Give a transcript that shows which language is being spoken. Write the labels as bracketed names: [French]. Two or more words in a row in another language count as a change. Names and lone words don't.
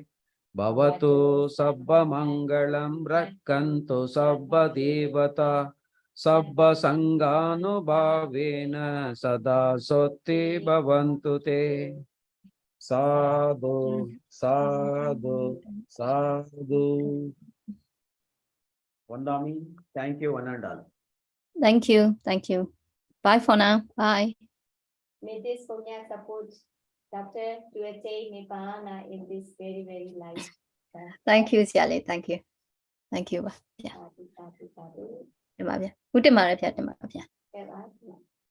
[Pali] Bhavatu sabba mangalam rakkantu sabba devata Sabba Sanganubhavena Sada Sotti Bhavantu Te. Sadhu, sadhu, sadhu. Vandami, [English] thank you, one and all. Thank you. Thank you. Bye for now. Bye. May this punya support Dr. to attain Nibbana in this very, very life. Thank you, Siali. Thank you. Thank you. Yeah. [Pali] Sadhu, sadhu, sadhu. [Burmese] ဒီမှာဗျာ Good တင်ပါတယ်ဗျာတင်ပါဗျာ ကဲပါ